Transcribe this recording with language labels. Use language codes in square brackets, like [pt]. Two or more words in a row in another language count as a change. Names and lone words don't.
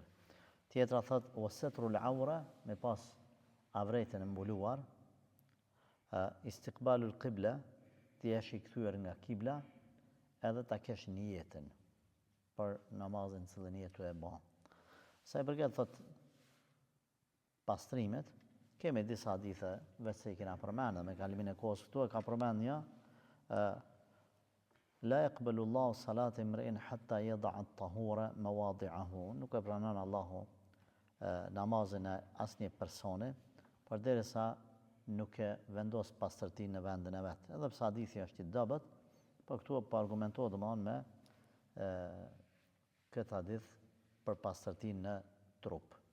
[sq] Tjetra thot, o [ar] ستر العورة, [sq] me pas avretin e mbuluar, [ar] استقبال القبلة, [sq] ti jesh i kthyer nga kibla, edhe ta kesh niyetin për namazin cilën je tu e bën. Sa i përket thot pastrimit, kemi disa hadithe vetë se i kena përmendur me kalimin e kohës këtu e ka përmend një [ar] لا يقبل الله صلاة امرئ حتى يضع الطهور مواضعه. [sq] Nuk e pranon Allahu namazin e asnjë personi përderisa nuk e vendos pastërtinë në vendin e vet. Edhe pse hadithi është i dobët, po këtu po argumentohet domthonë me këtë hadith për pastërtinë në trup.